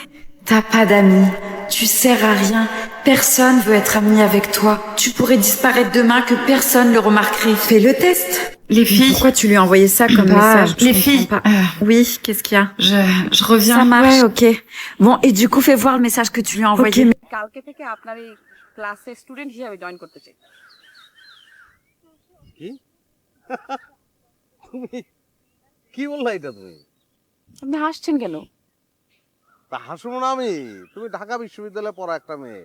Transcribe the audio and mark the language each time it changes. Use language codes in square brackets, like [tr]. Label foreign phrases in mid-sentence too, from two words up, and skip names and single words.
[fr] T'as pas d'amis. Tu sers à rien. Personne veut être ami avec toi. Tu pourrais disparaître demain que personne le remarquerait. Fais le test. Les filles. Pourquoi tu lui as envoyé ça comme message? Les filles. Oui, qu'est-ce qu'il y a? Je reviens. Ça marche. Ouais, ok. Bon, et du coup, fais voir le message que tu lui as envoyé. Ok, [bn] কালকে থেকে আপনার এই ক্লাসে স্টুডেন্ট হিসেবে জয়েন করতে চাই। কি তুমি কি বললা এটা তুমি? আপনি হাসছেন কেন? তা হাসবো না আমি? তুমি ঢাকা বিশ্ববিদ্যালয়ে পড়া একটা মেয়ে।